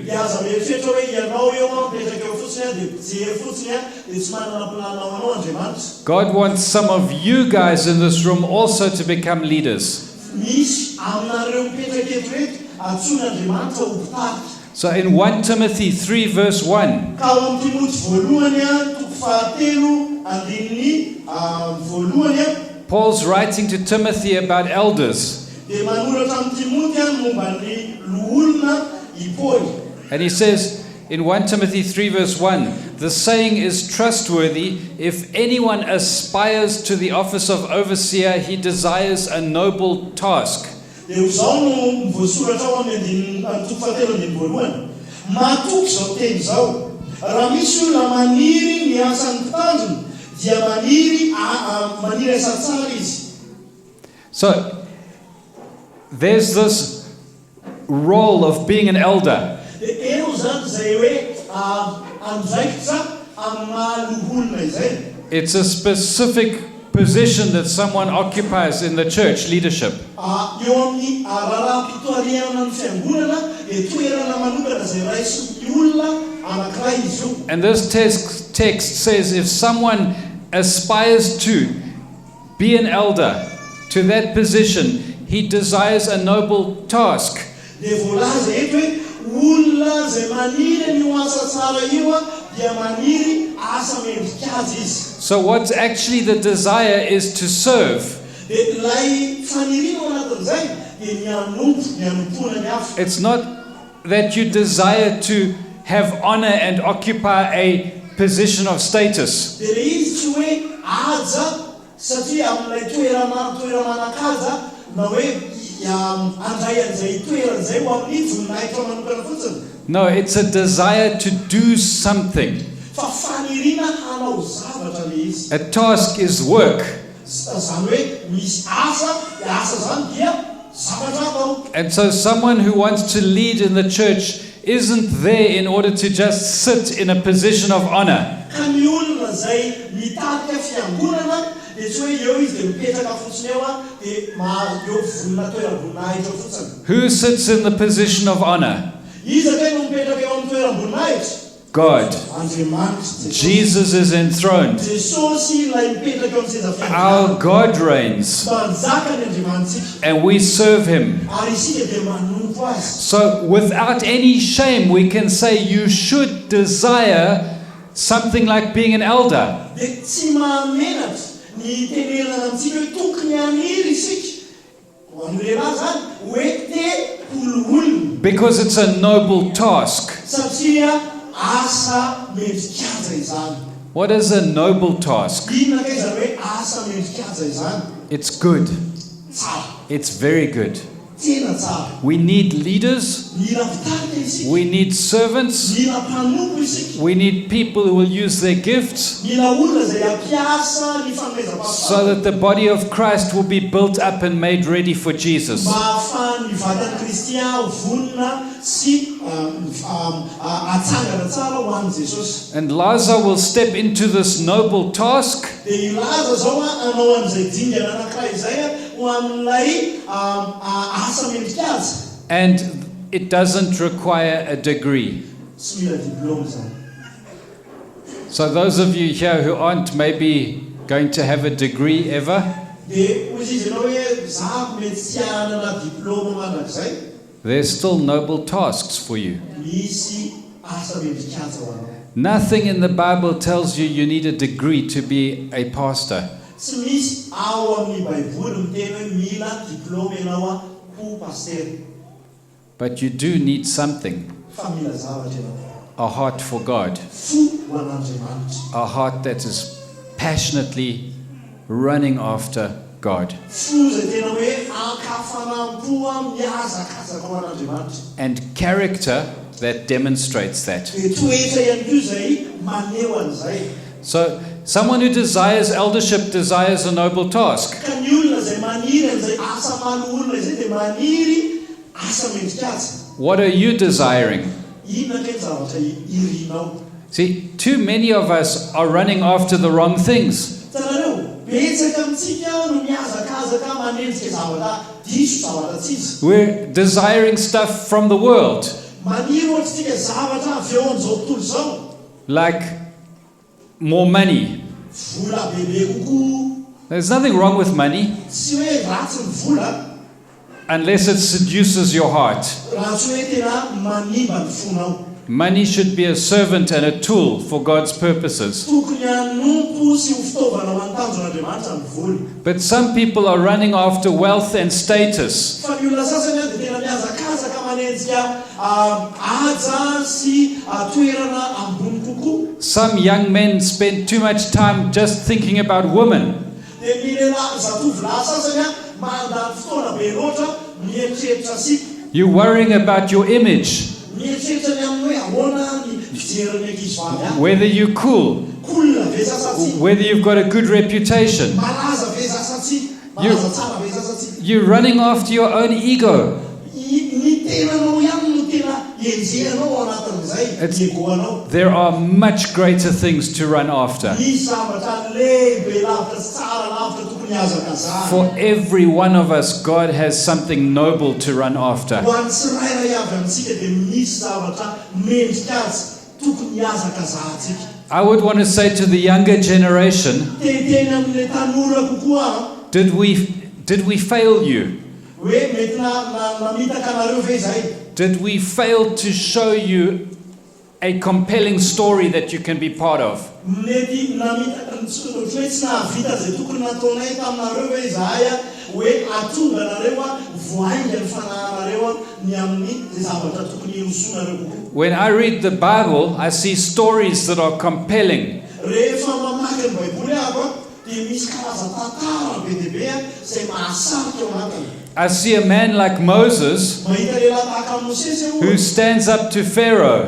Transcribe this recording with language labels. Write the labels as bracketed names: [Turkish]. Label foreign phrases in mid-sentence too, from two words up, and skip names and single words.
[Malagasy] dia aza mieritreritra hoe ianao eo mipetraka eo fotsiny dia mijery fotsiny dia tsy manana planao anao Andriamanitra. [English] God wants some of you guys in this room also to become leaders. [Malagasy] Misy aminareo mipetraka eto reto antsoin'Andriamanitra ho mpitarika. [English] So in 1 Timothy 3 verse 1, [Malagasy] Ka ao amin'ny Timoty voalohany toko fahatelo andininy voalohany [English] Paul's writing to Timothy about elders. [Malagasy] dia manoratra amin'ny Timoty momba ny loholona i Paul. [English] And he says in 1 Timothy 3 verse 1, the saying is trustworthy. If anyone aspires to the office of overseer, he desires a noble task. [Malagasy] Dia izao no voasoratra ao amin'ny toko fahatelo andininy voalohany. Matoky izao teny izao. Raha misy olona maniry ny asan'ny mpitandrina dia maniry asa tsara izy. [English] So there's this role of being an elder. [Malagasy] Dia eo zany izay hoe andraikitra amin'ny mahaloholona izay. [English] It's a specific position that someone occupies in the church leadership. [Malagasy] Eo amin'ny raharaha-pitoariana ny fiangonana dia toerana manokana zay raisin'ny olona anankiray izy io. [English] And this text says if someone aspires to be an elder, to that position, he desires a noble task. [Malagasy] Dia voalaza eto hoe olona zay maniry ny asa tsara io a dia maniry asa mendrika azy izy. [English] So what's actually the desire is to serve. [Malagasy] Dia ilay faniriana ao anatin'izay dia nianompona ny hafa. [English] It's not that you desire to have honor and occupy a position of status. [Malagasy] Dia le izy tsy hoe aja satria amin'ilay toeramana-kaja na hoe andray an'izay toeran'izay ho amin'ny voninahitra manokana fotsiny. [English] No, it's a desire to do something. [Malagasy] Fa faniriana hanao zavatra le izy. [English] A task is work. [Malagasy] Zany hoe misy asa, dia asa zany dia zavatra atao. [English] And so someone who wants to lead in the church isn't there in order to just sit in a position of honor. [Malagasy] Ka ny olona zay mitarika fiangonana dia tsy hoe eo izy dia mipetraka fotsiny eo a dia eo toeram-boninahitra fotsiny. [English] Who sits in the position of honor? [Malagasy] Iza kay no mipetraka eo amin'ny toeram-boninahitra? [English] God. [Malagasy] Andriamanitra. [English] Jesus is enthroned. [Malagasy] Jesosy ilay mipetraka eo amin'ny seza fiangonana. [English] Our God reigns. [Malagasy] Mpanjaka ny Andriamantsika. [English] And we serve him. [Malagasy] Ary isika dia manompo azy. [English] So without any shame we can say you should desire something like being an elder. [Malagasy] Dia tsy mahamenatra ny tenenana amintsika hoe tokony haniry isika. Ho an'ny lehilahy zany hoe te oloolona. [English] Because it's a noble task. [Malagasy] Satria asa mendrikaja izany. [English] What is a noble task? [Malagasy] Inona kay zany hoe asa mendrikaja izany? [English] It's good. [Malagasy] Tsara. [English] It's very good. [Malagasy] Tena tsara. [English] We need leaders. [Malagasy] Mila mpitarika isika. [English] We need servants. [Malagasy] Mila mpanompo isika. [English] We need people who will use their gifts [Malagasy] Mila olona zay ampiasa ny fanomezam-pahafatana. [English] so that the body of Christ will be built up and made ready for Jesus. [Malagasy] Mba ahafahan'ny vatan'ny Kristian vonona sy atsangana tsara ho an'i Jesosy. [English] And Lazarus will step into this noble task [Malagasy] Dia ilaza zao a anao an'izay dingana anankiray izay a ho amin'ilay asa mendrikaja. [English] and it doesn't require a degree. [Malagasy] Tsy mila diplôme zany. [English] So those of you here who aren't maybe going to have a degree ever, [Malagasy] Dia hoy izy ianao hoe za mety tsy hanana diplôme mandrakizay, [English] there's still noble tasks for you. [Malagasy] misy asa mendrikaja ho anao. [English] Nothing in the Bible tells you you need a degree to be a pastor. [Malagasy] Tsy misy ao amin'ny Baiboly miteny hoe mila diplôme ianao a ho pastery. [English] But you do need something. [Malagasy] Fa mila zavatra ianao. [English] A heart for God. [Malagasy] Fo ho an'Andriamanitra. [English] A heart that is passionately running after God. [Malagasy] Fo zay tena hoe ankafanam-po miazakazaka ho an'Andriamanitra. [English] And character that demonstrates that. [Malagasy] Dia toetra ihany koa zay maneho an'izay. [English] So, someone who desires eldership desires a noble task. [Malagasy] Ka ny olona zay maniry an'izay asa malo olona izay dia maniry asa mendrikaja. [English] What are you desiring? [Malagasy] Inona kay ny zavatra irinao? [English] See, too many of us are running after the wrong things. [Malagasy] Tanareo, betsaka amintsika no miazakazaka manendrika zavatra diso zavatra tsy izy. [English] We're desiring stuff from the world, [Malagasy] Maniry ohatritsika zavatra avy eo amin'izao tontolo izao. [English] like more money. [Malagasy] Vola bebe kokoa. [English] There's nothing wrong with money [Malagasy] Tsy hoe ratsy ny vola [English] unless it seduces your heart. [Malagasy] raha tsy hoe tena manimba ny fonao. [English] Money should be a servant and a tool for God's purposes. [Malagasy] Tokony hanompo sy ho fitaovana ho antanjon'Andriamanitra ny vola. [English] But some people are running after wealth and status. [Malagasy] Fa ny olona sasany a dia tena miazakazaka manenjika aja sy toerana ambony kokoa. [English] Some young men spend too much time just thinking about women. [Malagasy] Dia ny zatovolahy sasany a mandany fotoana be loatra mieritreritra sy [English] You're worrying about your image, [Malagasy] mieritreritra ny amin'ny hoe ahoana ny fijeriny ankizy vavy a. [English] whether you're cool, [Malagasy] Cool ve sasa tsy? [English] whether you've got a good reputation. [Malagasy] Malaza ve sasa tsy? Malaza tsara ve sasa tsy? [English] You're running after your own ego. [Malagasy] Ny tenanao ihany no tena enjehanao ao anatin'izay egoanao. [English] There are much greater things to run after. [Malagasy] Misy zavatra lehibe lavitra sy tsara lavitra tokony hiazaka zany. [English] For every one of us, God has something noble to run after. [Malagasy] Ho an'ny tsirairay avy amintsika dia misy zavatra mendrika azy tokony hiazaka zahantsika. [English] I would want to say to the younger generation, [Malagasy] Teteny amin'ilay tanora kokoa, [English] did we fail you? [Malagasy] hoe mety namitaka anareo ve zay? [English] Did we fail to show you a compelling story that you can be part of? [Malagasy] Mety namitaka hoe tsy nahavita zay tokony nataonay taminareo hoe zahay hoe atonga anareo voainga ny fanahinareo ny amin'ny zay zavatra tokony hirosonareo kokoa. [English] When I read the Bible, I see stories that are compelling. [Malagasy] Rehefa mamaky ny Baiboly aho dia misy karazan-tantara be dia be zay mahasarika ao anatiny. [English] I see a man like Moses [Malagasy] Mahita lehilahy tahaka Mosesy aho [English] who stands up to Pharaoh